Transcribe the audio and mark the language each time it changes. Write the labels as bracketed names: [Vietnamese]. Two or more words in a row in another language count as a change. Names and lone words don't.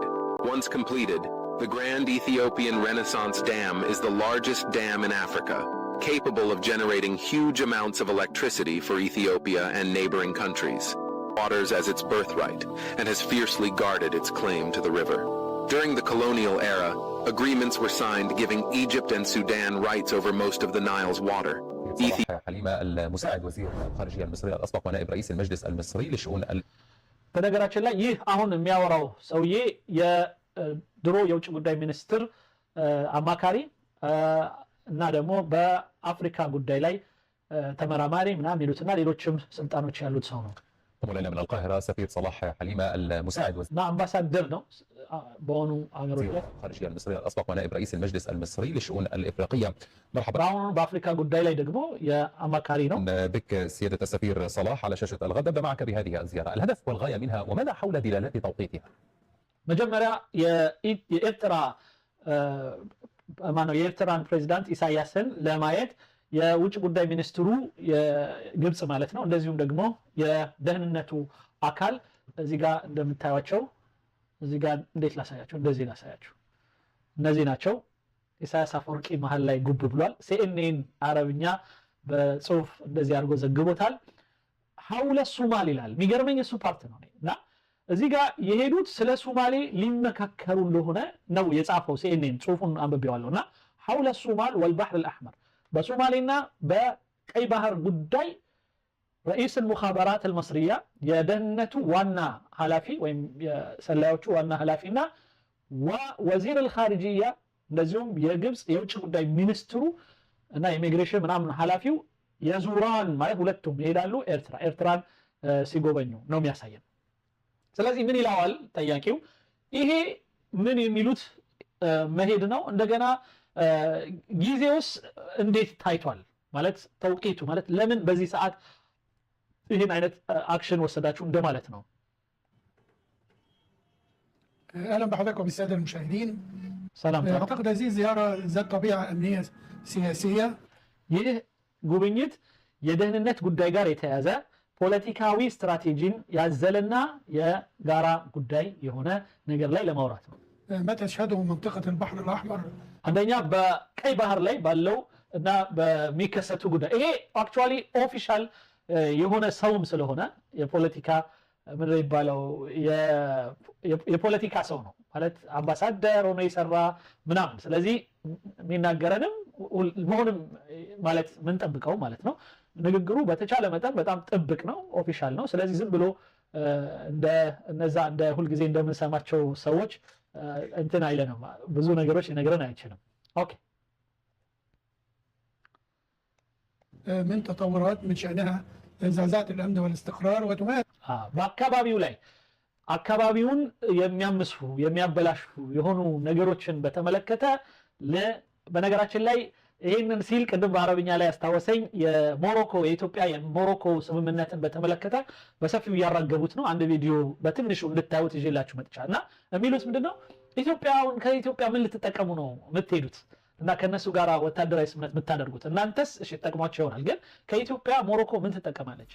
[English] Once completed, the Grand Ethiopian Renaissance Dam is the largest dam in Africa, capable of generating huge amounts of electricity for Ethiopia and neighboring countries. Waters as its birthright, and has fiercely guarded its claim to the river. During the colonial era, agreements were signed giving Egypt and Sudan rights over most of the Nile's water. [Arabic] حليمة المساعد وزير الخارجية المصري الأسبق ونائب رئيس المجلس المصري لشؤون [Amharic] በነገራችን ላይ ይህ አሁን የሚያወራው ሰውዬ የድሮ የውጭ ጉዳይ ሚኒስትር አማካሪ እና ደግሞ በአፍሪካ ጉዳይ ላይ ተመራማሪ ምናምን ይሉትና ሌሎችም ስልጣኖች ያሉት ሰው ነው። [Arabic] ولنا من القاهرة سفير صلاح حليمة المساعد وزير أمباسادر [Amharic] ነው በሆኑ አገሮች ላይ [Arabic] الخارجية المصري الأسبق ونائب رئيس المجلس المصري لشؤون الإفريقية. مرحبا. [Amharic] አሁን በአፍሪካ ጉዳይ ላይ ደግሞ የአማካሪ ነው። [Arabic] بك سيادة السفير صلاح على شاشة الغد. أبدأ معك بهذه الزيارة، الهدف والغاية منها وماذا حول دلالات توقيتها؟ [Amharic] መጀመሪያ የኤርትራ ማነው የኤርትራን ፕሬዝዳንት ኢሳያስን ለማየት የውጭ ጉዳይ ሚኒስትሩ የግብጽ ማለት ነው እንደዚሁም ደግሞ የደህንነቱ አካል እዚህ ጋር እንደምታዩቸው እዚህ ጋር እንዴት ላሳያችሁ እንደዚህ ላሳያችሁ እነዚህ ናቸው። ኢሳያስ አፈወርቂ መሃል ላይ ጉብ ብሏል። ሲኤንኤን አረብኛ በጽሁፍ እንደዚህ አድርጎ ዘግቦታል። [Arabic] حول الصومال [Amharic] ይላል። የሚገርመኝ እሱ ፓርት ነው እና እዚህ ጋር የሄዱት ስለ ሱማሌ ሊመካከሩ እንደሆነ ነው የጻፈው ሲኤንኤን ጽሁፉን አንብቤዋለሁና [Arabic] حول الصومال والبحر الأحمر [Amharic] በሶማሌና በቀይ ባህር ጉዳይ [Arabic] رئيس المخابرات المصرية [Amharic] የደህንነቱ ዋና ኃላፊ ወይም የሰላዮቹ ዋና ኃላፊና [Arabic] ووزير الخارجية [Amharic] እንደዚሁም የግብጽ የውጭ ጉዳይ ሚኒስትሩ እና ኢሚግሬሽን ምናምን ኃላፊው የዙራን ማለት ሁለቱም ይሄዳሉ ኤርትራን ሲጎበኙ ነው የሚያሳየን። ስለዚህ ምን ይላዋል ጠያቂው? ይሄ ምን የሚሉት መሄድ ነው እንደገና ጊዜውስ እንዴት ታይቷል ማለት ተውቂቱ ማለት ለምን በዚህ ሰዓት ይሄን አይነት አክሽን ወሰዳችሁ እንደማለት ነው። [Arabic] اهلا بحضراتكم الساده المشاهدين. سلام. اعتقد هذه زياره ذات طبيعه امنيه سياسيه. [Amharic] ይህ ጉብኝት የደህንነት ጉዳይ ጋር የተያዘ ፖለቲካዊ ስትራቴጂን ያዘለና የጋራ ጉዳይ የሆነ ነገር ላይ ለማውራት ነው። [Arabic] ما تشهده منطقه البحر الاحمر [Amharic] አንደኛ በቀይ ባህር ላይ ባለው እና በሚከሰቱ ጉዳይ ይሄ [English] actually official [Amharic] የሆነ ሰውም ስለሆነ የፖለቲካ ምን ይባላል የፖለቲካ ሰው ነው ማለት አምባሳደር ሆኖ ይሰራ ምናምን ስለዚህ የሚናገረንም መሆንም ማለት ምን ጠብቀው ማለት ነው። ንግግሩ በተቻለ መጠን በጣም ጥብቅ ነው ኦፊሻል ነው። ስለዚህ ዝም ብሎ እንደነዛ እንደ ሁሉ ጊዜ እንደምንሰማቸው ሰዎች እንትን አይለንም ብዙ ነገሮች ይነግረን አይችልም። ኦኬ [Arabic] من تطورات من شأنها زعزعة الأمن والاستقرار وتمارس [Amharic] በአካባቢው ላይ አካባቢውን የሚያምሱ የሚያበላሹ የሆኑ ነገሮችን በተመለከተ በነገራችን ላይ ይሄንን ሲል ቅድም በአረብኛ ላይ ያስታወሰኝ የሞሮኮ የኢትዮጵያ የሞሮኮ ስምምነትን በተመለከተ በሰፊው ያራገቡት ነው። አንድ ቪዲዮ በትንሹ እንድታዩት ይዤላችሁ መጥቻና የሚሉት ምንድነው ኢትዮጵያውን ከኢትዮጵያ ምን ልትጠቀሙ ነው የምትሄዱት እና ከነሱ ጋር ወታደራዊ ስምምነት የምታደርጉት እናንተስ እሺ ተጠቅሟቸው ይሆናል ግን ከኢትዮጵያ ሞሮኮ ምን ትጠቀማለች?